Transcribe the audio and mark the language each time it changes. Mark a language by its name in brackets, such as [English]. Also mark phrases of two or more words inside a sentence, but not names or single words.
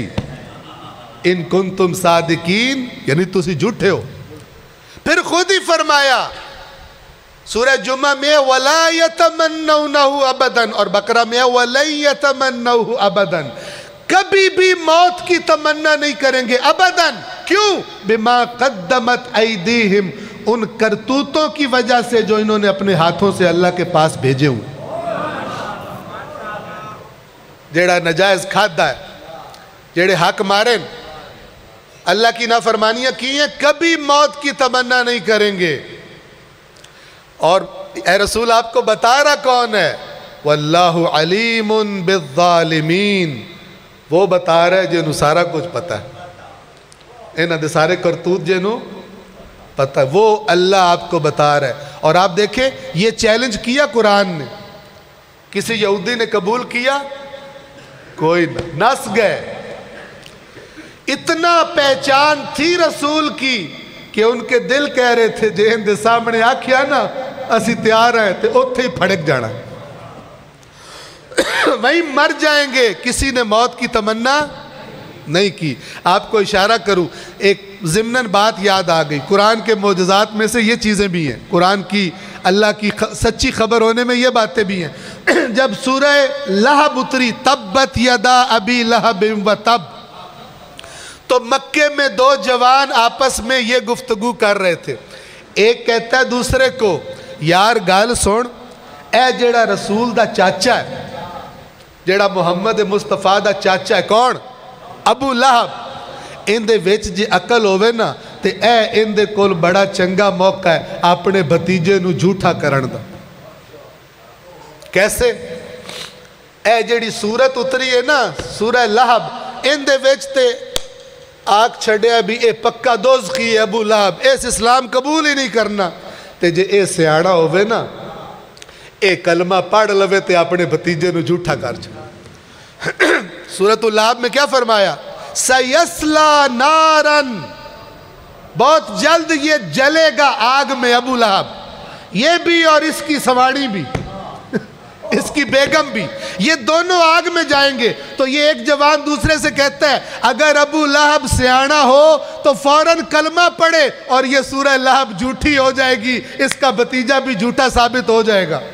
[Arabic] ان کنتم صادقین [Punjabi] یعنی تسی جھوٹے ہو. [Urdu] پھر خود ہی فرمایا سورہ جمعہ میں [Arabic] وَلَا يَتَمَنَّوْنَهُ أَبَدًا, [Urdu] اور بقرہ میں [Arabic] وَلَن يَتَمَنَّوْهُ أَبَدًا, [Urdu] کبھی بھی موت کی تمنا نہیں کریں گے ابداً. کیوں؟ [Arabic] بِمَا قَدَّمَتْ أَيْدِيهِمْ, [Urdu] ان کرتوتوں کی وجہ سے جو انہوں نے اپنے ہاتھوں سے اللہ کے پاس بھیجے ہوئے. [Punjabi] جیڑا نجائز کھادا ہے, جیڑے حق ماریں, [Urdu] اللہ کی نافرمانیاں کی ہیں, کبھی موت کی تمنا نہیں کریں گے. اور اے رسول آپ کو بتا رہا کون ہے, [Arabic] واللہ علیم بالظالمین, [Urdu] وہ بتا رہا ہے جنہوں سارا کچھ پتا ہے, [Punjabi] انہاں دے سارے کرتوت جنہوں پتا ہے, [Urdu] وہ اللہ آپ کو بتا رہا ہے. اور آپ دیکھیں یہ چیلنج کیا قرآن نے, کسی یہودی نے قبول کیا؟ [Punjabi] کوئی نس گئے. [Urdu] اتنا پہچان تھی رسول کی کہ ان کے دل کہہ رہے تھے [Punjabi] جہن دے سامنے آکھیا نا اسی تیار ہیں تے اتھے ہی پھڑک جانا, [Urdu] وہیں مر جائیں گے. کسی نے موت کی تمنا نہیں کی. آپ کو اشارہ کروں, ایک ضمناً بات یاد آ گئی, قرآن کے معجزات میں سے یہ چیزیں بھی ہیں, قرآن کی اللہ کی سچی خبر ہونے میں یہ باتیں بھی ہیں. جب سورہ لہب اتری [Arabic] تبت یدا ابی لہب و تب, [Urdu] تو مکے میں دو جوان آپس میں یہ گفتگو کر رہے تھے. [Punjabi] ایک کہتا ہے دوسرے کو یار گال سن, اے جیڑا رسول دا چاچا ہے, جیڑا محمد مصطفیٰ دا چاچا ہے, کون؟ ابو لہب, ان دے وچ جی عقل ہوئے نا تے اے ان دے کول بڑا چنگا موقع ہے اپنے بھتیجے نو جھوٹا کرن دا. [Urdu] کیسے؟ [Punjabi] اے جیڑی سورت اتری ہے نا سورہ لہب, ان دے وچ تے آگ چھڑیا بھی اے پکا دوزخی ہے ابو لہب, اس اسلام قبول ہی نہیں کرنا. تے جے اے سیاڑا ہوئے نا اے کلمہ پڑھ لوے تے اپنے بھتیجے نو جھوٹا کر جائے. [Urdu] سورۃ اللہب میں کیا فرمایا؟ [Arabic] سیسلا نارن, [Urdu] بہت جلد یہ جلے گا آگ میں ابو لہب, یہ بھی اور اس کی سواڑی بھی. اس کی بیگم بھی، یہ دونوں آگ میں جائیں گے۔ تو یہ ایک جوان دوسرے سے کہتا ہے اگر ابو لہب سیانا ہو تو فوراً کلمہ پڑھے اور یہ سورہ لہب جھوٹی ہو جائے گی، اس کا بھتیجا بھی جھوٹا ثابت ہو جائے گا۔